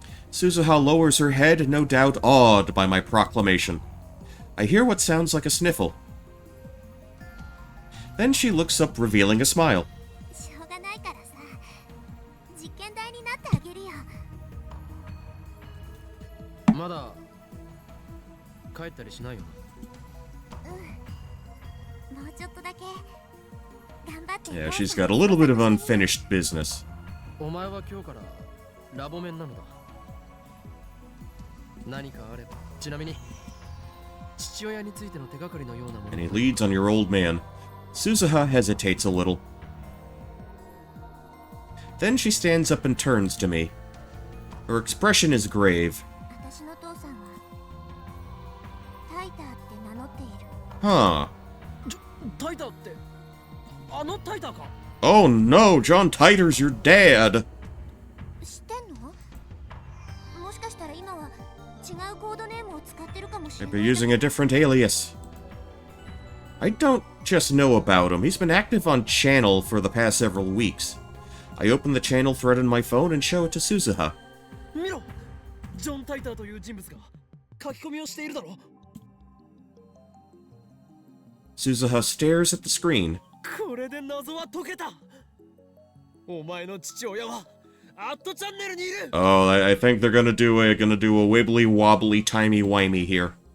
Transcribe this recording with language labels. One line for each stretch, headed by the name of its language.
English: Suzuha lowers her head, no doubt awed by my proclamation. I hear what sounds like a sniffle. Then she looks up, revealing a smile.
Japanese: しょうがないからさ、実験台になってあげるよ。まだ帰ったりしないよ。もうちょっとだけ頑張って。
English: Yeah, she's got a little bit of unfinished business.
Japanese: お前は今日からラボメンなのだ。何かあれば、ちなみに父親についての手がかりのようなもの。
English: And he leads on your old man. Suzuha hesitates a little. Then she stands up and turns to me. Her expression is grave.
Japanese: 私の父さんはタイターって名乗っている。 Huh. タイターってあのタイターか。
English: Oh no, John Titer's your dad.
Japanese: 知ってんの？もしかしたら今は違うコードネームを使ってるかもしれ
English: Maybe
Japanese: ない。
English: using a different alias. I don't just know about him. He's been active on channel for the past several weeks. I open the channel thread on my phone and show it to Suzuha.
Japanese: 見ろ、ジョン・タイターという人物が書き込みをしているだろ。
English: Suzuha stares at the screen.
Japanese: これで謎は解けた。お前の父親はアットチャンネルにいる。
English: Oh, I think they're gonna do a wibbly wobbly timey wimey here.